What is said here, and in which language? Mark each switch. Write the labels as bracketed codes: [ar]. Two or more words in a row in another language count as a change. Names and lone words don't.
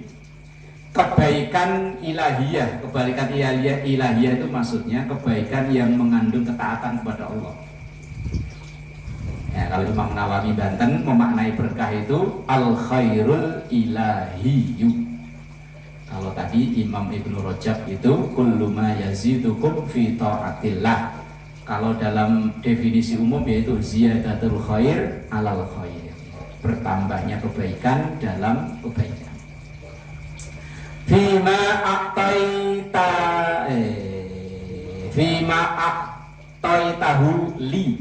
[id] Kebaikan ilahiyah, kebaikan ilahiyah itu maksudnya kebaikan yang mengandung ketaatan kepada Allah. Ya, kalau Imam Nawawi Banten memaknai berkah itu [ar] الخير الإلهي. [id] Kalau tadi Imam Ibnu Rajab itu [ar] كل ما يزيدكم في طاعة الله. [id] Kalau dalam definisi umum yaitu [ar] زيادة الخير على الخير. [id] Bertambahnya kebaikan dalam kebaikan. [ar] فيما أعطيته لي.